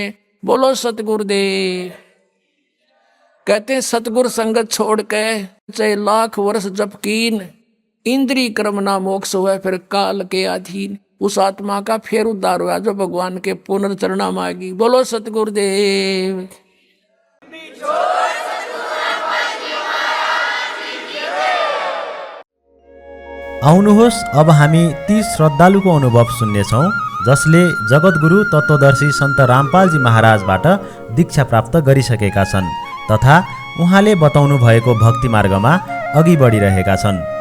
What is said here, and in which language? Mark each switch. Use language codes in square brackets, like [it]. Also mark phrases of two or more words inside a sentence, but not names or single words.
[hi] बोलो सतगुरुदेव। कहते हैं सतगुरु संगत छोड़ के चाहे लाख वर्ष जप कीन, इंद्री कर्म ना मोक्ष हुआ फिर काल के अधीन। उस आत्मा का फिर उद्धार हुआ जो भगवान के पुनर्चरणा मांगी। बोलो सतगुरुदेव। [ne] आउनुहोस् अब हामी ती श्रद्धालुको अनुभव सुन्नेछौँ जसले जगद्गुरु तत्त्वदर्शी सन्त रामपालजी महाराजबाट दीक्षा प्राप्त गरिसकेका छन् तथा उहाँले बताउनु भएको भक्ति मार्गमा अघि बढिरहेका छन्।